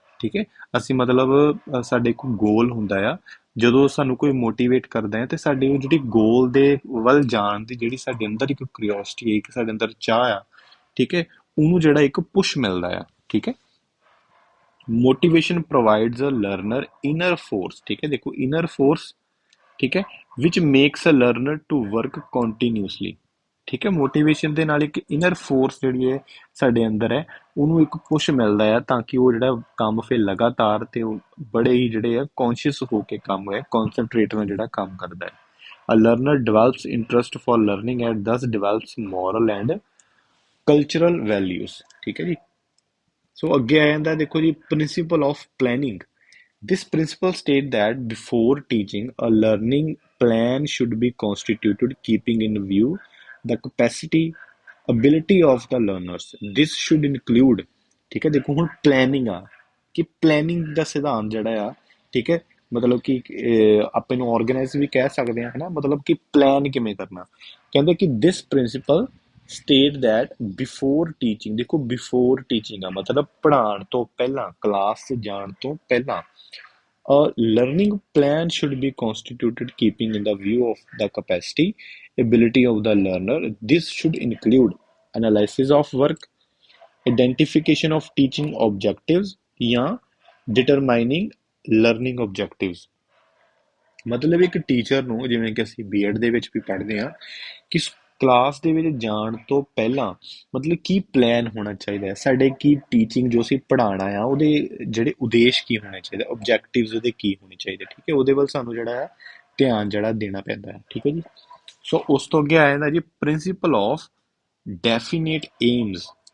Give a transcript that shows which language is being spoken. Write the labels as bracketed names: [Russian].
[Punjabi] ਠੀਕ ਹੈ, ਅਸੀਂ ਮਤਲਬ ਸਾਡੇ ਕੋਈ ਗੋਲ ਹੁੰਦਾ ਆ, ਜਦੋਂ ਸਾਨੂੰ ਕੋਈ ਮੋਟੀਵੇਟ ਕਰਦਾ ਹੈ ਤੇ ਸਾਡੀ ਉਹ ਜਿਹੜੀ ਗੋਲ ਦੇ ਵੱਲ ਜਾਣ ਦੀ ਜਿਹੜੀ ਸਾਡੇ ਅੰਦਰ ਇੱਕ ਕਿਉਰਿਓਸਿਟੀ ਹੈ, ਇੱਕ ਸਾਡੇ ਅੰਦਰ ਚਾਹ ਆ, ਠੀਕ ਹੈ, ਉਹਨੂੰ ਜਿਹੜਾ ਇੱਕ ਪੁਸ਼ ਮਿਲਦਾ ਆ। ਠੀਕ ਹੈ, [English] motivation provides a learner inner force। [Hindi] ठीक है, देखो [English] inner force, [Hindi] ठीक है, [English] which makes a learner to work continuously। [Punjabi] ਠੀਕ ਹੈ, ਮੋਟੀਵੇਸ਼ਨ ਦੇ ਨਾਲ ਇੱਕ ਇਨਰ ਫੋਰਸ ਜਿਹੜੀ ਹੈ ਸਾਡੇ ਅੰਦਰ ਹੈ, ਉਹਨੂੰ ਇੱਕ ਪੁਸ਼ ਮਿਲਦਾ ਹੈ ਤਾਂ ਕਿ ਉਹ ਜਿਹੜਾ ਕੰਮ ਫਿਰ ਲਗਾਤਾਰ ਤੇ ਉਹ ਬੜੇ ਹੀ ਜਿਹੜੇ ਆ ਕੌਨਸ਼ੀਅਸ ਹੋ ਕੇ ਕੰਮ ਹੈ, ਕੌਨਸੈਂਟਰੇਟ ਨਾਲ ਜਿਹੜਾ ਕੰਮ ਕਰਦਾ ਹੈ। [English] A learner develops interest for learning and thus develops moral and cultural values। [Punjabi] ਠੀਕ ਹੈ ਜੀ, ਸੋ ਅੱਗੇ ਆ ਜਾਂਦਾ ਦੇਖੋ ਜੀ principal of planning. [English] This principle states that before teaching, a learning plan should be constituted, keeping in view the capacity, ability of the learners। This should include, [Punjabi] ਠੀਕ ਹੈ, ਦੇਖੋ ਹੁਣ ਪਲੈਨਿੰਗ ਆ ਕਿ ਪਲੈਨਿੰਗ ਦਾ ਸਿਧਾਂਤ ਜਿਹੜਾ ਆ, ਠੀਕ ਹੈ, ਮਤਲਬ ਕਿ ਆਪਾਂ ਨੂੰ ਆਰਗੇਨਾਈਜ਼ ਵੀ ਕਹਿ ਸਕਦੇ ਹਾਂ ਹਨਾ, ਮਤਲਬ ਕਿ ਪਲਾਨ ਕਿਵੇਂ ਕਰਨਾ। ਕਹਿੰਦੇ ਕਿ [English] this principle state that before teaching, [Punjabi] ਦੇਖੋ ਬਿਫੋਰ ਟੀਚਿੰਗ ਆ ਮਤਲਬ ਪੜ੍ਹਾਉਣ ਤੋਂ ਪਹਿਲਾਂ, ਕਲਾਸ 'ਚ ਜਾਣ ਤੋਂ ਪਹਿਲਾਂ। [English] A learning plan should be constituted keeping in the view of the capacity, ability of the learner। This should include analysis of work, identification of teaching objectives [Punjabi] ਜਾਂ [English] determining learning objectives। [Punjabi] ਮਤਲਬ ਇੱਕ teacher ਨੂੰ, ਜਿਵੇਂ ਕਿ ਅਸੀਂ BEd ਦੇ ਵਿੱਚ ਵੀ ਪੜ੍ਹਦੇ ਹਾਂ, ਕਿ ਕਲਾਸ ਦੇ ਵਿੱਚ ਜਾਣ ਤੋਂ ਪਹਿਲਾਂ ਮਤਲਬ ਕੀ ਪਲਾਨ ਹੋਣਾ ਚਾਹੀਦਾ ਹੈ, ਸਾਡੇ ਕੀ ਟੀਚਿੰਗ ਜੋ ਅਸੀਂ ਪੜ੍ਹਾਉਣਾ ਆ ਉਹਦੇ ਜਿਹੜੇ ਉਦੇਸ਼ ਕੀ ਹੋਣੇ ਚਾਹੀਦੇ, ਓਬਜੈਕਟਿਵਸ ਉਹਦੇ ਕੀ ਹੋਣੇ ਚਾਹੀਦੇ। ਠੀਕ ਹੈ, ਉਹਦੇ ਵੱਲ ਸਾਨੂੰ ਜਿਹੜਾ ਹੈ ਧਿਆਨ ਜਿਹੜਾ ਦੇਣਾ ਪੈਂਦਾ ਹੈ। ਠੀਕ ਹੈ ਜੀ, ਸੋ ਉਸ ਤੋਂ ਅੱਗੇ ਆ ਜਾਂਦਾ ਜੀ ਪ੍ਰਿੰਸੀਪਲ ਆਫ ਡੈਫੀਨੇਟ ਏਮਸ।